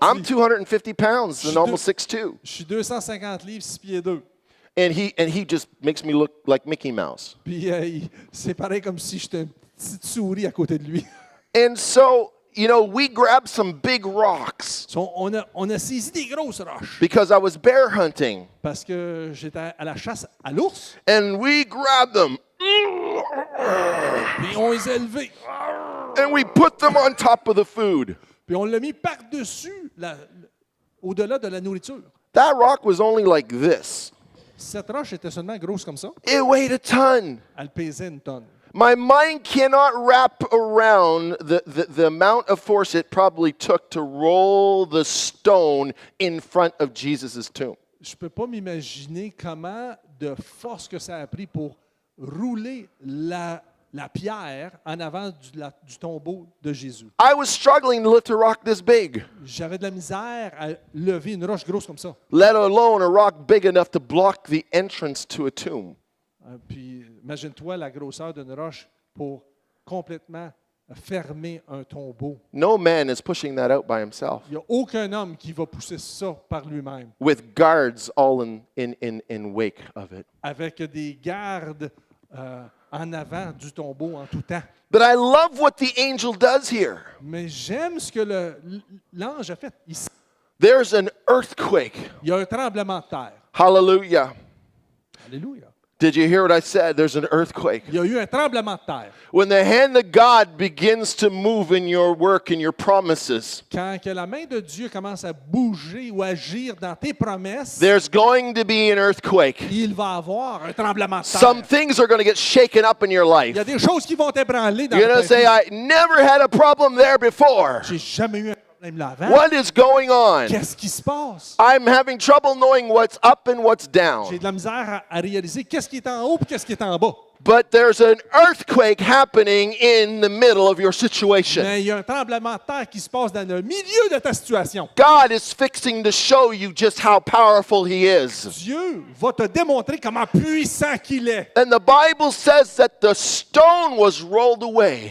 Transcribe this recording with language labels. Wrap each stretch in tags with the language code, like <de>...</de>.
<en>I'm</en> <fr>petit.</fr> <en>250 pounds and</en> <fr>Je-</fr> <en>almost 6'2".</en> <fr>Je suis 250 livres, 6 pieds 2.</fr> <en>And he just makes me look like Mickey Mouse.</en> <fr>Puis c'est pareil comme si j'étais une petite souris à côté de lui.</fr> <en>And so, we grabbed some big rocks</en> <fr>So, on a saisi des grosses roches</fr> <en>because I was bear hunting.</en> <fr>parce que j'étais à la chasse à l'ours.</fr> <en>And we grabbed them</en> <fr>Puis on les a élevés.</fr> <en>and we put them on top of the food.</en> <fr>Puis on l'a mis par-dessus, au-delà de la nourriture.</fr> <en>That rock was only like this.</en> <fr>Cette roche était seulement grosse comme ça.</fr> <en>It weighed a ton.</en> <fr>Elle pesait une tonne.</fr> <en>My mind cannot wrap around the amount of force it probably took to roll the stone in front of Jesus' tomb.</en> <fr>Je ne peux pas m'imaginer comment de force que ça a pris pour rouler la pierre en avant du tombeau de Jésus.</fr> <en>I was struggling to lift a rock this big,</en> <fr>J'avais de la misère à lever une roche grosse comme ça.</fr> <en>let alone a rock big enough to block the entrance to a tomb.</en> <fr>Puis imagine-toi la grosseur d'une roche pour complètement fermer un tombeau.</fr> <en>No man is pushing that out by himself,</en> <fr>Il n'y a aucun homme qui va pousser ça par lui-même,</fr> <en>with guards all in wake of it.</en> <fr>avec des gardes en avant du tombeau en tout temps.</fr> <en>But I love what the angel does here.</en> <fr>Mais j'aime ce que l'ange a fait ici.</fr> <en>There's an earthquake.</en> <fr>Il y a un tremblement de terre.</fr> <en>Hallelujah.</en> <fr>Alléluia.</fr> <en>Did you hear what I said? There's an earthquake.</en> <fr>Il y a eu un tremblement de terre.</fr> <en>When the hand of God begins to move in your work and your promises,</en> <fr>Quand que la main de Dieu commence à bouger ou agir dans tes promesses,</fr> <en>there's going to be an earthquake.</en> <fr>il va y avoir un tremblement de terre.</fr> <en>Some things are going to get shaken up in your</en> <fr>Il y a</fr> <en>life.</en> <fr>des choses qui vont t'ébranler dans</fr> <en>You're going</en> <fr>ta</fr> <en>to say,</en> <fr>vie.</fr> <en>I never had a problem there before.</en> <fr>J'ai jamais eu un problème là avant.</fr> <en>What is going on?</en> <fr>Qu'est-ce qui se passe?</fr> <en>I'm having trouble knowing what's up and what's</en> <fr>J'ai</fr> <en>down.</en> <fr>de la misère à réaliser qu'est-ce qui est en haut et qu'est-ce qui est en bas.</fr> <en>But there's an earthquake happening in the middle of your situation.</en> <fr>Mais il y a un tremblement de terre qui se passe dans le milieu de ta situation.</fr> <en>God is fixing to show you just how powerful He is.</en> <fr>Dieu va te démontrer comment puissant qu'il est.</fr> <en>And the Bible says that the stone was rolled away.</en>